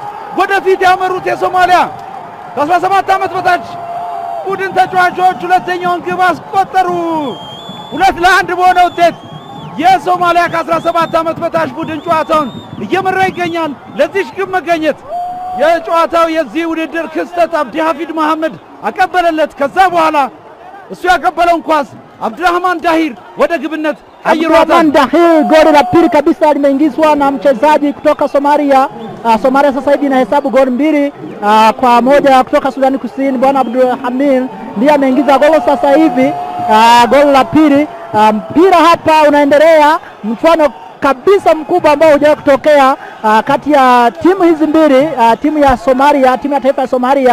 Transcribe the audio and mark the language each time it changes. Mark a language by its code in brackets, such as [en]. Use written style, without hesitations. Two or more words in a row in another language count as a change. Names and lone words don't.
[am] ወደፊት ያመሩት የሶማሊያ ከ17 ዓመት በታች ቡድን ተጫዋቾች ሁለተኛውን ግብ አስቆጠሩ። 2-1 በሆነ ውጤት የሶማሊያ ከ17 ዓመት በታች ቡድን ጨዋታውን እየመራ ይገኛል። ለዚህ ግብ መገኘት የጨዋታው የዚህ ውድድር ክስተት አብዲ ሐፊድ መሐመድ አቀበለለት። ከዛ በኋላ እሱ yaቀበለውን ኳስ Abdurrahman Dahir ወደ ግብነት ቀይሯታል። [sw] Abdurrahman Dahir goli la pili kabisa limeingizwa na mchezaji kutoka Somalia. Somalia sasa hivi inahesabu goli mbili kwa moja kutoka Sudani Kusini. Bwana Abdulhamid ndiye ameingiza goli sasa hivi, goli la pili. Mpira hapa unaendelea, mchuano kabisa mkubwa ambao hujawahi kutokea kati ya timu hizi mbili, timu ya Somalia, timu ya taifa ya Somalia.